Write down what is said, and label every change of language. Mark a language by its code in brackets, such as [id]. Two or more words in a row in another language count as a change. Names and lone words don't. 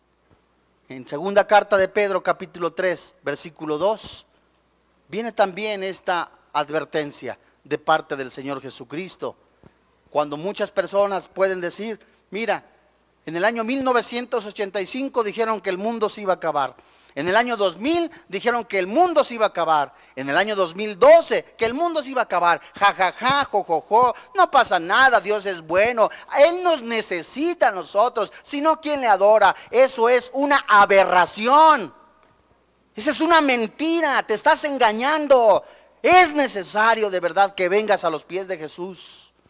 [es] En segunda carta de Pedro capítulo 3 versículo 2 viene también esta advertencia de parte del Señor Jesucristo. Cuando muchas personas pueden decir: mira, en el año 1985 dijeron que el mundo se iba a acabar. En el año 2000 dijeron que el mundo se iba a acabar. En el año 2012 que el mundo se iba a acabar. Ja, ja, ja, jo, jo, jo. No pasa nada, Dios es bueno. Él nos necesita a nosotros. Si no, ¿quién le adora? Eso es una aberración. Esa es una mentira. Te estás engañando. Es necesario de verdad que vengas a los pies de Jesús.